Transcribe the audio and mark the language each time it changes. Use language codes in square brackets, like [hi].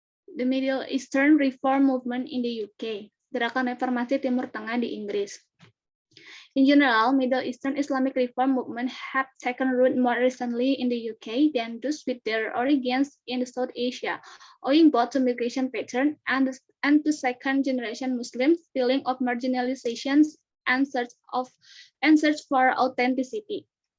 [en] The Middle Eastern Reform Movement in the UK. [id] Gerakan Reformasi Timur Tengah di Inggris. [en] In general, Middle Eastern Islamic Reform Movement have taken root more recently in the UK than those with their origins in South Asia, owing both to migration pattern and to second-generation Muslims feeling of marginalization and search for authenticity.